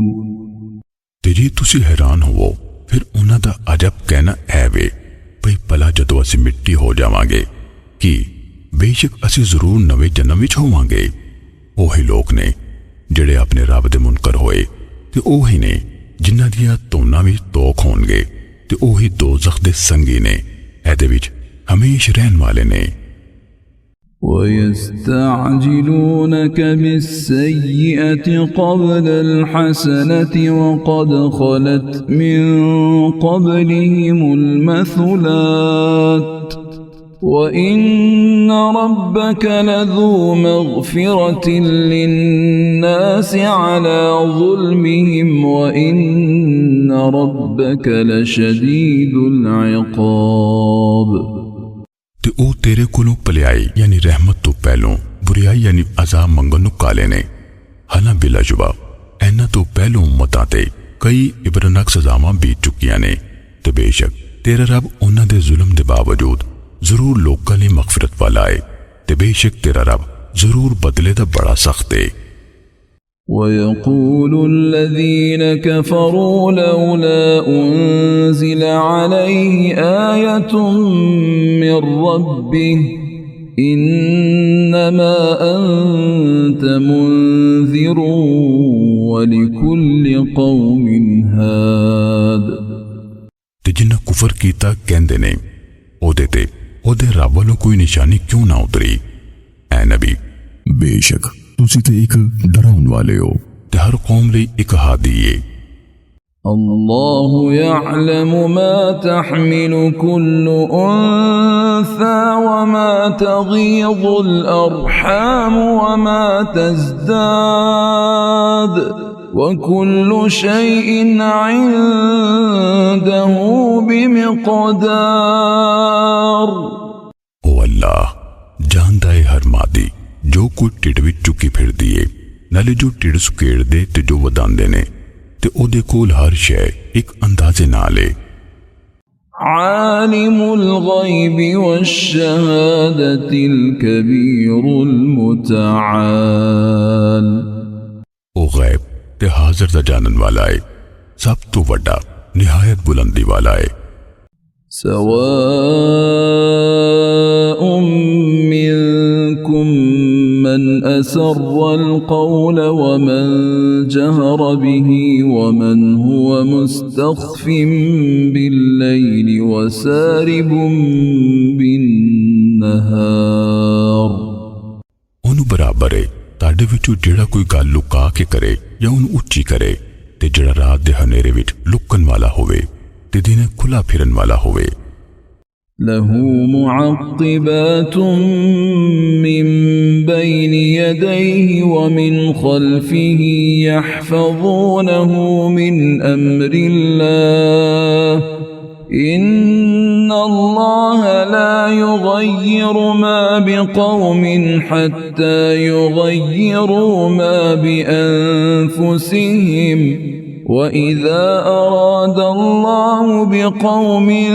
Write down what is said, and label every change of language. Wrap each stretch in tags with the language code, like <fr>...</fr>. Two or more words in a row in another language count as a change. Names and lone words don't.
<pa>تے جے تسی حیران ہووو پھر اوہناں دا عجب کہنا ہے وے بھئی بھلا جدوں اسیں مٹی ہو جاواں گے کہ بیشک اسیں ضرور نویں جنم وچ ہوواں گے. اوہی لوک نے جیہڑے اپنے رب دے منکر ہوئے تے اوہی نے جنہاں دیاں دھوناں وچ طوق ہونگے تے اوہی دوزخ دے سنگی نے. ایہدے وچ ہمیشہ رہنے والے نے.</pa> <ar>ويستعجلونك بالسيئة قبل الحسنة وقد خلت من قبلهم المثلات وإن ربك لذو مغفرة للناس على ظلمهم وإن ربك لشديد العقاب।</ar> <pa>تے او تیرے کولوں بھلائی یعنی رحمت توں پہلوں برائی یعنی عذاب منگن نوں کالے نے. حالاں بلاجوبہ ایہناں توں پہلوں امتاں تے کئی عبرتناک سزاواں بیت چکیاں نے تے بیشک تیرا رب اوہناں دے ظلم دے باوجود ضرور لوکاں لئی مغفرت والا ہے تے بیشک تیرا رب ضرور بدلے دا بڑا سخت ہے.</pa> <ar>ويقول الذين كفروا لولا أنزل عليه آية من ربه إنما أنت منذر ولكل قوم هاد।</ar> <pa>تے جنہاں کفر کیتا کہندے نے اودے تے اودے رب ولوں کوئی نشانی کیوں نہ اتری. اے نبی بیشک تسی تے اک ڈراون والے ہو تے ہر قوم لئی اک ہادی ہے.</pa> <ar>الله يعلم ما تحمل كل أنثى وما تغيض الأرحام وما تزداد وكل شيء عنده بمقدار।</ar> <pa>او اللہ جاندا ہے ہر مادی جو کوئی ٹڈ وچ چکی پھردی ہے نالے جو ٹڈ سکیڑ دے تے جو ودھاندے نے تے اودے کول ہر شے اک اندازے نال ہے.</pa> <ar>عالم الغيب والشهادة الكبير المتعال.</ar> <pa>او غیب تے حاضر دا جانن والا ہے سب توں وڈا نہایت بلندی والا ہے.</pa> <ar>سواء منكم من أسر القول ومن جهر به ومن هو مستخف بالليل وسارب بالنهار.</ar> <pa>اونوں برابر ہے تہاڈے وچوں جیہڑا کوئی گل لکا کے کرے یا اونوں اچی کرے تے جیہڑا رات دے ہنیرے وچ لکن والا ہووے تے دنے کھلا پھرن والا ہووے.</pa> <ar>له معقبات من بين يديه ومن خلفه يحفظونه من أمر الله إن الله لا يغير ما بقوم حتى يغيروا ما بأنفسهم وَإِذَا أَرَادَ اللَّهُ بِقَوْمٍ</ar>